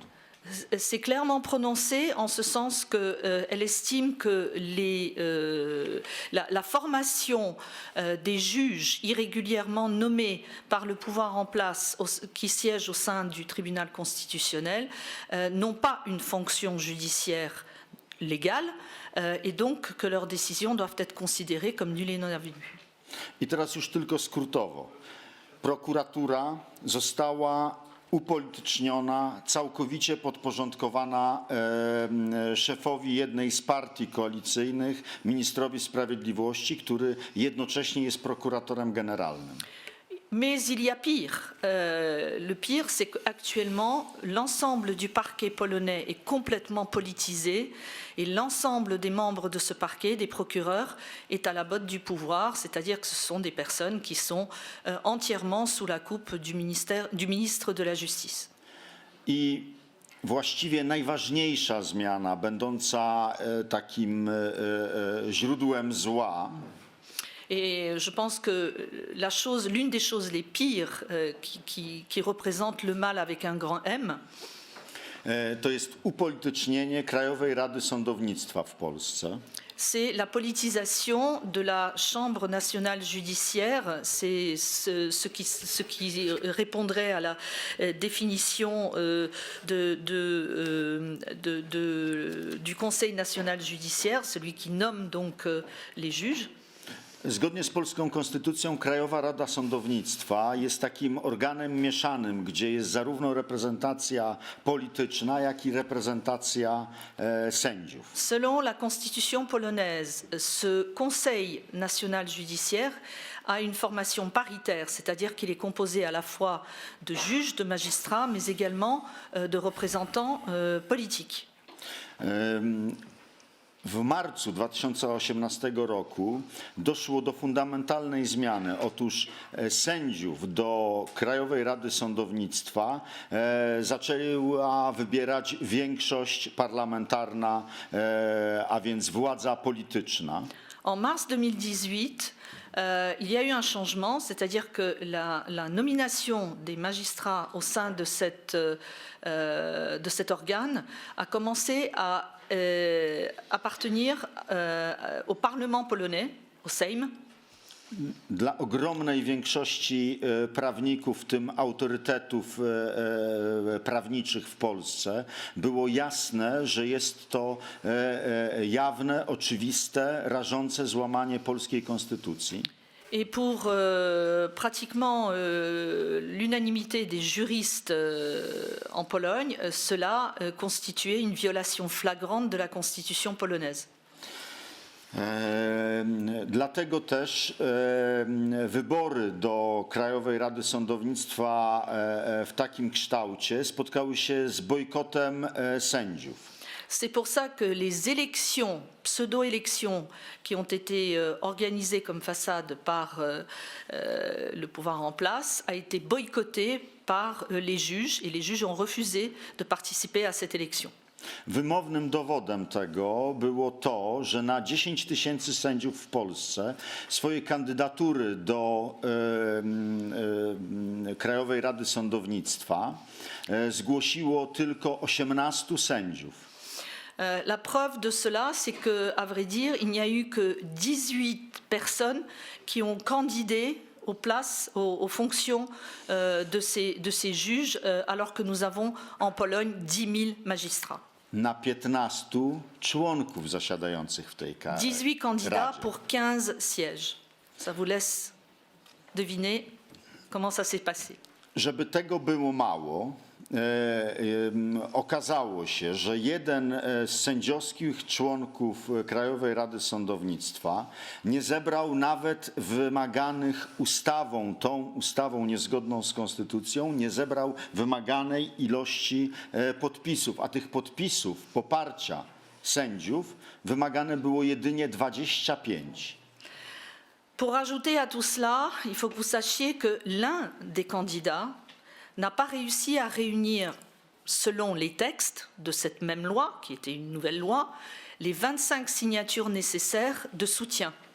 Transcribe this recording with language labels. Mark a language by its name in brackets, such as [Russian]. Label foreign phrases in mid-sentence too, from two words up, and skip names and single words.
[French] s'est clairement prononcée en ce sens qu'elle estime que la formation des juges irrégulièrement nommés par le pouvoir en place qui siègent au sein du tribunal constitutionnel n'ont pas une fonction judiciaire légale et donc que leurs décisions doivent être considérées comme nulles et non avenues. [Polish] I teraz już tylko skrótowo. Prokuratura została upolityczniona, całkowicie podporządkowana szefowi jednej z partii koalicyjnych, ministrowi sprawiedliwości, który jednocześnie jest prokuratorem generalnym. [French] Mais il y a pire. Le pire, c'est qu'actuellement, l'ensemble du parquet polonais est complètement politisé et l'ensemble des membres de ce parquet, des procureurs, est à la botte du pouvoir, c'est-à-dire que ce sont des personnes qui sont entièrement sous la coupe du ministre de la Justice. [Polish] I właściwie najważniejsza zmiana, będąca takim źródłem zła, [French] Et je pense que l'une des choses les pires qui représente le mal avec un grand M, [Polish] to jest upolitycznienie Krajowej Rady Sądownictwa w Polsce. [French] c'est la politisation de la Chambre nationale judiciaire. C'est ce qui répondrait à la définition du Conseil national judiciaire, celui qui nomme donc les juges. [Polish] Zgodnie z polską konstytucją Krajowa Rada Sądownictwa jest takim organem mieszanym, gdzie jest zarówno reprezentacja polityczna, jak i reprezentacja sędziów. [French] Selon la constitution polonaise, ce Conseil national judiciaire a une formation paritaire, c'est-à-dire qu'il est composé à la fois de juges, de magistrats, mais également de représentants politiques. [Polish] W marcu 2018 roku doszło do fundamentalnej zmiany. Otóż sędziów do Krajowej Rady Sądownictwa zaczęła wybierać większość parlamentarna, a więc władza polityczna. [French] En mars 2018, il y a eu un changement, c'est-à-dire que la nomination des magistrats au sein de cet organe a commencé à appartenir au Parlement polonais, au Sejm. [Polish] Dla ogromnej większości prawników, w tym autorytetów prawniczych w Polsce, było jasne, że jest to jawne, oczywiste, rażące złamanie polskiej konstytucji. [French] Et pour pratiquement l'unanimité des juristes en Pologne, cela constituait une violation flagrante de la constitution polonaise. [Polish] Dlatego też wybory do Krajowej Rady Sądownictwa w takim kształcie spotkały się z bojkotem sędziów. [French] C'est pour ça que les élections, pseudo-élections, qui ont été organisées comme façade par le pouvoir en place, a été boycottée par les juges, et les juges ont refusé de participer à cette élection. [Polish] Wymownym dowodem tego było to, że na 10 000 sędziów w Polsce swoje kandydatury do Krajowej Rady Sądownictwa zgłosiło tylko 18 sędziów. [French] La preuve de cela, c'est que, à vrai dire, il n'y a eu que 18 personnes qui ont candidé aux places, aux fonctions de ces juges, alors que nous avons en Pologne 10 000 magistrats. [Polish] Na 15 członków zasiadających w tej Radzie. [French] 18 candidats pour 15 sièges. Ça vous laisse deviner comment ça s'est passé. [Polish] Żeby tego było mało, okazało się, że jeden z sędziowskich członków Krajowej Rady Sądownictwa nie zebrał nawet wymaganych tą ustawą niezgodną z konstytucją, nie zebrał wymaganej ilości podpisów, a tych podpisów poparcia sędziów wymagane było jedynie 25. [French] Pour ajouter à tout cela, il faut que vous sachiez que l'un des candidats n'a pas réussi à réunir, selon les textes de cette même loi, qui était une nouvelle loi, les 25 signatures nécessaires de soutien.